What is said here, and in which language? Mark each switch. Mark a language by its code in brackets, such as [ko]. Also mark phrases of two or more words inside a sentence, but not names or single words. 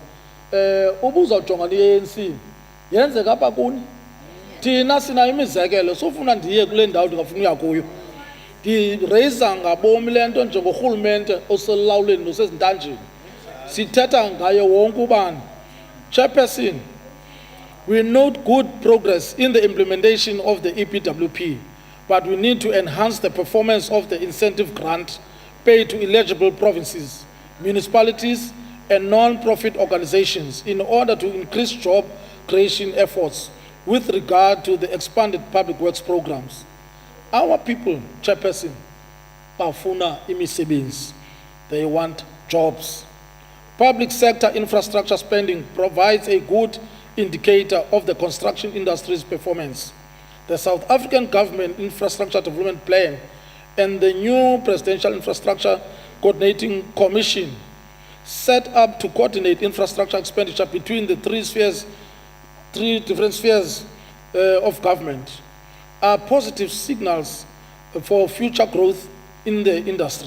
[xh] Ubuzawujonga le-ANC yenzeka apha kuni. Thina sinayo imizekelo, sofuna ndiye kule ndawo ndingafuna uya kuyo. Ndireyisa ngabomi le nto njengorhulumente oselulawuleni nosezintanjeni. Sithetha ngayo wonke ubani. [en] Chairperson, we note good progress in the implementation of the EPWP, but we need to enhance the performance of the incentive grant paid to eligible provinces, municipalities, and non-profit organizations in order to increase job creation efforts with regard to the expanded public works programs. Our people, [xh] Chairperson, bafuna imisebenzi. [en] They want jobs. Public sector infrastructure spending provides a good indicator of the construction industry's performance. The South African Government Infrastructure Development Plan and the new Presidential Infrastructure Coordinating Commission set up to coordinate infrastructure expenditure between the three different spheres of government are positive signals for future growth in the industry.